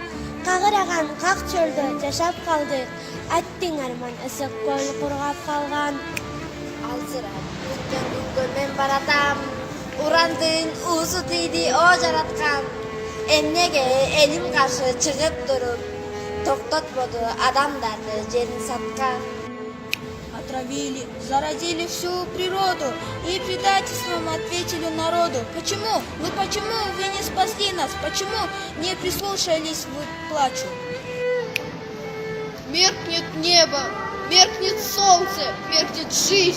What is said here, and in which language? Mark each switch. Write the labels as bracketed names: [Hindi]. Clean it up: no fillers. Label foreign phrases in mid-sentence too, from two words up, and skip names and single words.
[Kyrgyz] Кагыраган как чөлдө жашап калдык, аттың арман ысык көл кургап калган. Алсырап өткөн күнгө мен баратам. Урандын уусу тийди о жараткан. Эмнеге элим каршы чыгып туруп, токтотподу адамдарды жерин саткан. [Russian] Отравили, заразили всю природу и предательством ответили народу. Почему? Ну почему вы не спасли нас? Почему не прислушались вы к плачу? Меркнет небо, меркнет солнце, меркнет жизнь.